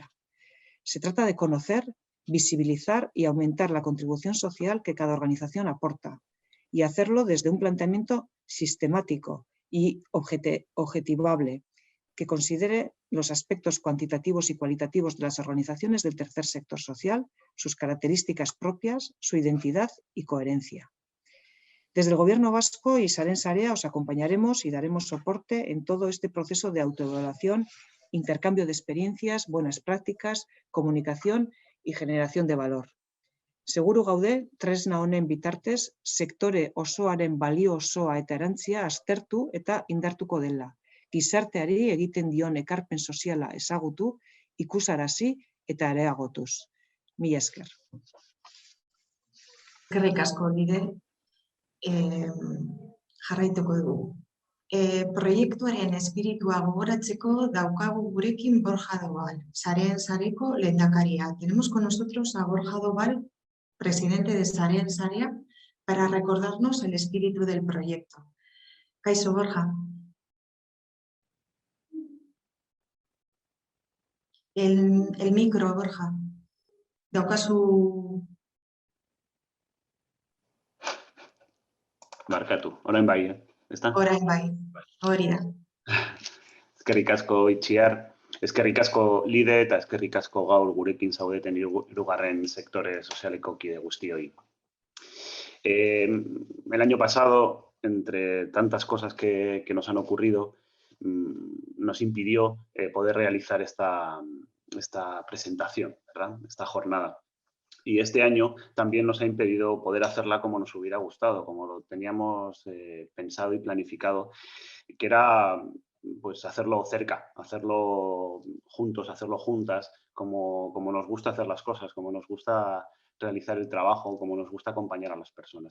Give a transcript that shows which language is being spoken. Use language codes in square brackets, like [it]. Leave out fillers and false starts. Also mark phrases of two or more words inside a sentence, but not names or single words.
[es] Se trata de conocer, visibilizar y aumentar la contribución social que cada organización aporta y hacerlo desde un planteamiento sistemático y objetivable que considere los aspectos cuantitativos y cualitativos de las organizaciones del tercer sector social, sus características propias, su identidad y coherencia. Desde el Gobierno vasco y Sarén Sarea os acompañaremos y daremos soporte en todo este proceso de autoevaluación, intercambio de experiencias, buenas prácticas, comunicación y generación de valor. [eu] Seguru gaude, tresna honen bitartez, sektore osoaren balio osoa eta erantzia aztertu eta indartuko dela. Gizarteari egiten dion ekarpen soziala ezagutu, ikusarazi eta areagotuz. Mila esker. Eskerrik asko, Bide. Jarraituko dugu. Proiektuaren espiritua gogoratzeko daukagu gurekin Borja Dobal, Sareen Sareko lehendakaria. [es] Tenemos con nosotros a Borja Dobal, presidente de Sareen Sarea, para recordarnos el espíritu del proyecto. Kaixo, Borja. El micro, Borja. [eu] Daukazu... Barkatu, orain bai, ezta? Orain bai, hori da. Eskerrik asko Itziar, eskerrik asko Lide eta eskerrik asko gaur gurekin zaudeten hirugarren sektore sozialeko kide guztioi. [es] El año pasado, entre tantas cosas que nos han ocurrido, nos impidió poder realizar esta presentación, ¿verdad? Esta jornada. Y este año también nos ha impedido poder hacerla como nos hubiera gustado, como lo teníamos pensado y planificado, que era pues hacerlo cerca, hacerlo juntos, hacerlo juntas, como nos gusta hacer las cosas, como nos gusta realizar el trabajo, como nos gusta acompañar a las personas.